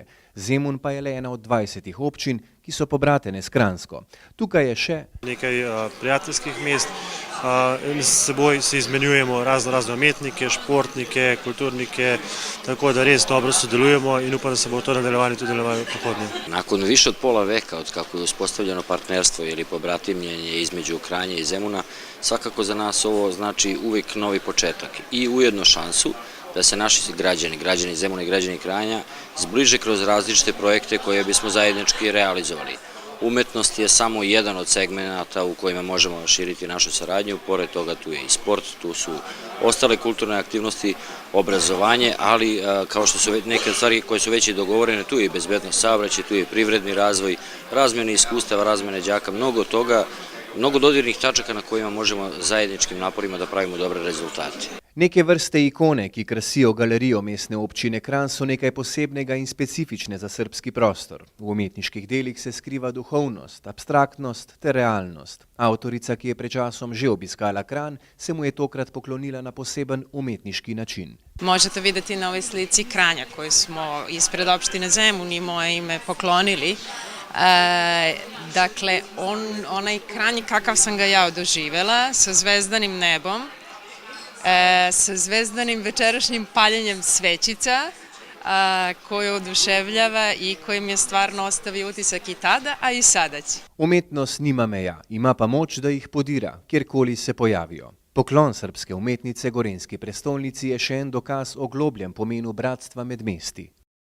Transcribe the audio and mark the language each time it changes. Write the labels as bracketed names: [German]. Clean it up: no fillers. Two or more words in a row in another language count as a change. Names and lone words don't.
[Slovenian] Zemun pa je le ena od 20 občin, ki so pobratene s Kranjsko. Tukaj je še nekaj prijateljskih mest, s seboj se izmenjujemo razne umetnike, športnike, kulturnike, tako da res dobro sodelujemo in upam da se bo to nadaljevanje tudi v prihodnje. [Serbian] Nakon više od pola veka od kako je uspostavljeno partnerstvo ili pobratimljenje između Kranja i Zemuna, svakako za nas ovo znači uvijek novi početak i ujedno šansu da se naši građani Zemuna i građani Kranja zbliže kroz različite projekte koje bismo zajednički realizovali. Umetnost je samo jedan od segmenata u kojima možemo širiti našu saradnju, pored toga tu je i sport, tu su ostale kulturne aktivnosti, obrazovanje, ali kao što su neke stvari koje su već i dogovorene, tu je i bezbednost saobraćaja, tu je i privredni razvoj, razmjene iskustava, razmjene đaka, mnogo toga, mnogo dodirnih tačaka na kojima možemo zajedničkim naporima da pravimo dobre rezultate. Neke vrste ikone, [Slovenian] ki krasijo galerijo mestne občine Kranj, so nekaj posebnega in specifične za srbski prostor. V umetniških delih se skriva duhovnost, abstraktnost ter realnost. Avtorica, ki je pred časom že obiskala Kranj, se mu je tokrat poklonila na poseben umetniški način. [Serbian] Možete vidjeti na ovoj slici Kranja koju smo ispred opštine Zemun i moje ime poklonili. Dakle, onaj Kranj kakav sam ga ja doživjela, sa zvezdanim nebom, sa zvezdanim večerašnjim paljenjem svećica koje oduševljava i kojim je stvarno ostavio utisak i tada, a i sada će. [Slovenian] Umetnost nima meja, ima pa moč, da jih podira, kjerkoli se pojavijo. Poklon srpske umetnice gorenjski prestolnici je še en dokaz o globljem pomenu bratstva med mesti.